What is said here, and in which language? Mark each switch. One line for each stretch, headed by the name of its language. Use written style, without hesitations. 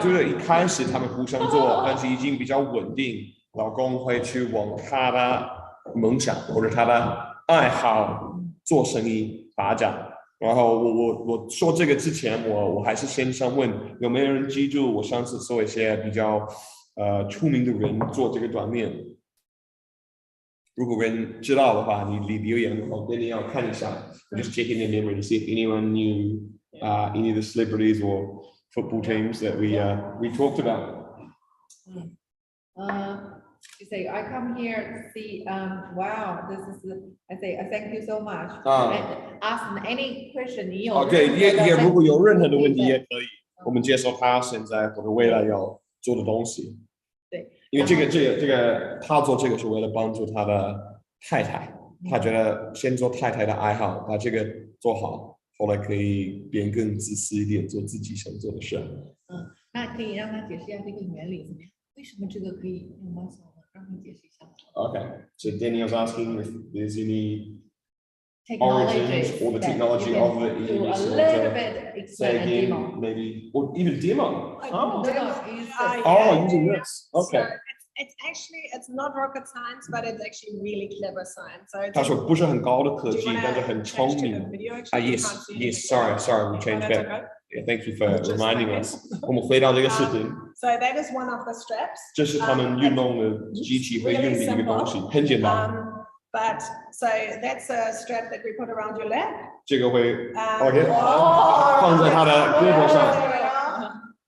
Chinese: 对，就是一开始他们互相做，但是已经比较稳定，老公会去往他的梦想或者他的爱好做生意发展。然后我说这个之前，我还是先想问有没有人记住我上次说一些比较出名的人做这个转变。如果人知道的话，你留言，我给你要看一下。
English: I'm just checking the memory to see if anyone knew any of the celebrities or football teams that we talked about. You say, I come here to see, wow, this is, I say, thank you so much. Ask any question.
Chinese: 也如果有任何的问题也可以，我们接受他现在或者未来要做的东西。对，因为这个他做这个是为了帮助他的太太，他觉得先做太太的爱好，把这个做好，后来可以变更自私一点，做自己想做的事。那可以让他解释一下这个原理怎么样？为什么这个可以用 muscle 呢？让他解释一下。
English: Okay, so Daniel's asking if there's any origins or the technology of it. Do a little bit explain a demo. Maybe, or even demo. Using this. Okay. So it's actually, it's not rocket science, but it's actually really clever science. So
Chinese: 他说不是很高的科技，但是很聪明。
English: Yes. Sorry, we changed that. Yeah, thank you for reminding us.
Chinese: 我们回到这个视频。
English: So that is one of the straps.
Chinese: 这是他们运动的机器会用的一个东西，很简单。
English: But so that's a strap that we put around your leg.
Chinese: 这个会 OK 放在他的胳膊上。